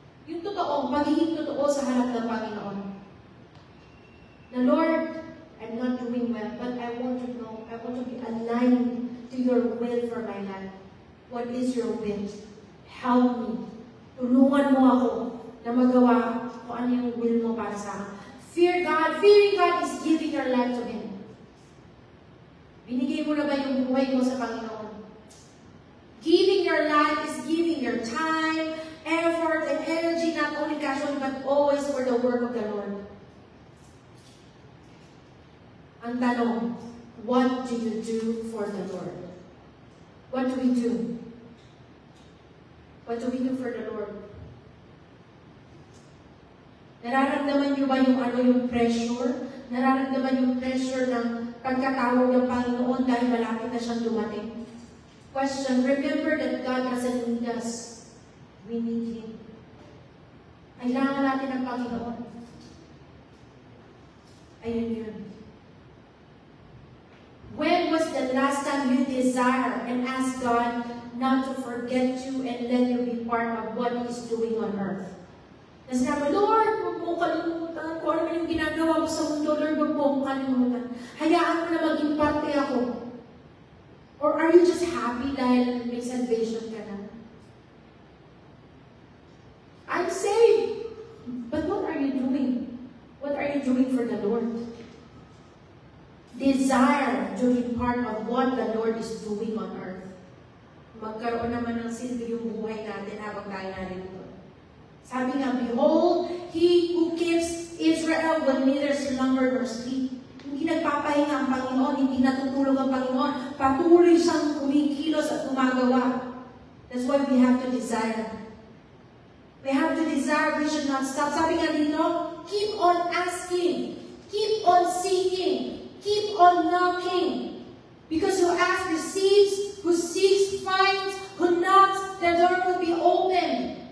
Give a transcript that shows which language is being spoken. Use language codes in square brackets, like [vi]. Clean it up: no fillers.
[tl] Yung totoo, pagiging totoo sa harap ng Panginoon. [en] The Lord, I'm not doing well, but I want to know, I want to be aligned to your will for my life. What is your will? Help me. [tl] Tulungan mo ako na magawa kung ano yung will mo para sa akin. [en] Fearing God is giving your life to Him. [tl] Binigay mo na ba yung buhay mo sa Panginoon? [en] Giving your life is giving your time, effort, and energy, not only casually, but always for the work of the Lord. [tl] Ang tanong, [en] what do you do for the Lord? What do we do? What do we do for the Lord? [tl] Nararamdaman niyo ba yung pressure? Nararamdaman yung pressure ng pagkatawag ng Panginoon dahil malapit na siyang dumating? [en] Question, remember that God doesn't need us. We need Him. [tl] Kailangan natin ng Panginoon. Ayun yun. [en] When was the last time you desire and ask God not to forget you and let you be part of what He's doing on earth? [tl] Na sinabi, Lord, huwag mo kalimutan. Kung ano yung ginagawa mo sa mundo, Lord, huwag mo kalimutan. Hayaan mo na maging parte ako. [en] Or are you just happy [tl] dahil may salvation ka na? [en] I'm saved. But what are you doing? What are you doing for the Lord? Desire to be part of what the Lord is doing on earth. [tl] Magkaroon naman ng silbi yung buhay natin habang tayo narito. Sabi nga, [en] behold, He who keeps Israel will neither slumber nor sleep. [tl] Hindi nagpapahinga ang Panginoon, hindi natutulog ang Panginoon. Patuloy siyang kumikilos at gumagawa. [en] That's why we have to desire. We have to desire, we should not stop. [tl] Sabi nga dito, [en] keep on asking, keep on seeking, keep on knocking. Because who asks receives, who seeks finds, who knocks, the door will be open.